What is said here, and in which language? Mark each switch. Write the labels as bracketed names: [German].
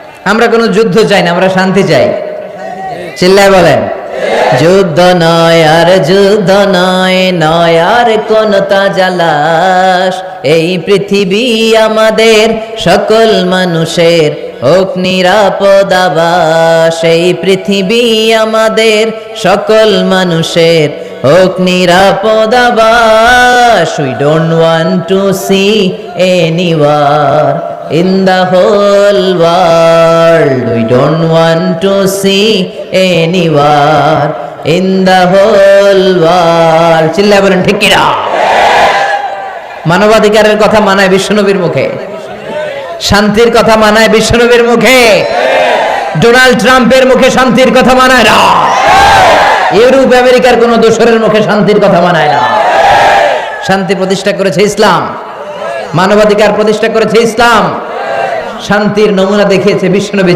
[Bangla] আমরা কোনো যুদ্ধ চাই না, আমরা শান্তি চাই। চিল্লায় বলেন যুদ্ধ নয় আর যুদ্ধ নয়, নয় আর কোন তাজালাশ, এই পৃথিবী আমাদের সকল মানুষের হোক নিরাপদ আবাস, এই পৃথিবী আমাদের সকল মানুষের হোক নিরাপদ আবাস। [English] We don't want to see any war in the whole world. We don't want to see any war in the whole world. [Bangla] চিল্লায় বলেন ঠিক কিনা? মানবাধিকারের কথা মানায় বিশ্বনবীর মুখে, শান্তির কথা মানায় বিশ্বনবীর মুখে, ডোনাল্ড ট্রাম্পের মুখে শান্তির কথা মানায় না। ইউরোপ আমেরিকার কোন দোসরের মুখে শান্তির কথা মানায় না। শান্তি প্রতিষ্ঠা করেছে ইসলাম, মানবাধিকার প্রতিষ্ঠা করেছে ইসলাম, শান্তির নমুনা দেখিয়েছে বিশ্বনবী।